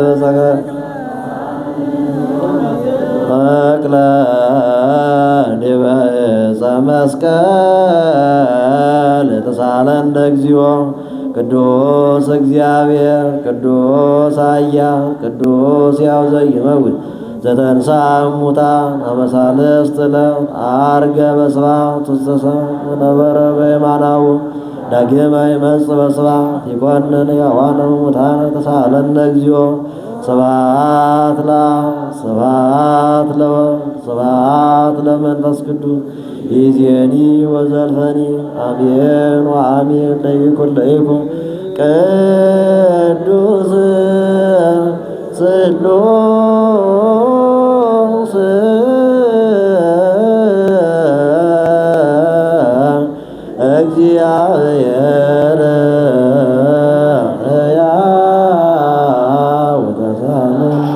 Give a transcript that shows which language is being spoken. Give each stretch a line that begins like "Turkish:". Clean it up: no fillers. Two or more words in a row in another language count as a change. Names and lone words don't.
Geez: ዲበ ዕፀ መስቀል ተሳለነ እግዚኦ ቅዱስ እግዚአብሔር ቅዱስ ኃያል ቅዱስ ሕያው ዘኢይመውት ዘተንሥአ እሙታን አመ ሣልስት ዕለት ዐርገ በስብሐት ውስተ ሰማይ ወነበረ በየማናሁ ዳግመ ይመጽእ በስብሐት ይኰንን ሕያዋነ ወሙታነ ተሳሃለነ እግዚኦ ስብሐት ለአብ ስብሐት ለወልድ ስብሐት ለመንፈስ ቅዱስ ይእዜኒ ወዘልፈኒ አሜን ወአሜን ለይኩን ለይኩን ቅዱስ ስሉስ እግዚአብሔር ሕያው ወተሳለነ